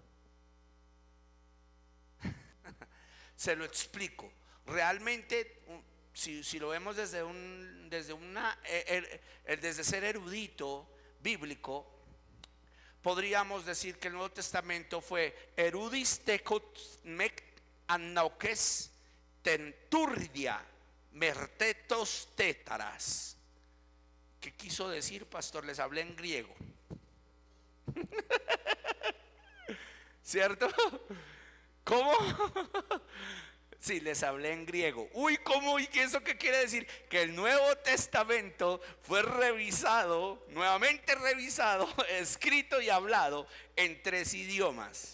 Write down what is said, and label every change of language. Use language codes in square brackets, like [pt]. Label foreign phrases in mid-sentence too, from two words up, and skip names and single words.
[es] Se lo explico. Realmente, si lo vemos desde ser erudito bíblico, podríamos decir que el Nuevo Testamento fue erudis tekot mek annaukes tenturdia mertetos tétaras. ¿Qué quiso decir, pastor? Les hablé en griego. ¿Cierto? ¿Cómo? Sí, les hablé en griego. Uy, ¿cómo? ¿Y eso qué quiere decir? Que el Nuevo Testamento fue revisado, nuevamente revisado, escrito y hablado en tres idiomas.